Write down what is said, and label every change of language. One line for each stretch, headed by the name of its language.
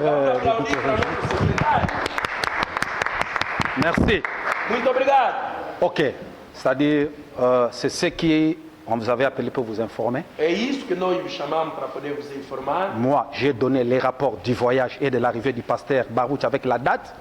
Portuguese: Aplaudir para o nosso secretário.
French: Merci.
Portuguese: Muito obrigado. Ok.
French: C'est-à-dire, c'est ce qui on vous avait appelé pour vous informer.
Portuguese: É isso que nós vos chamamos para poder vos informar.
French: Moi, j'ai donné les rapports du voyage et de l'arrivée du pasteur Baruch avec la date.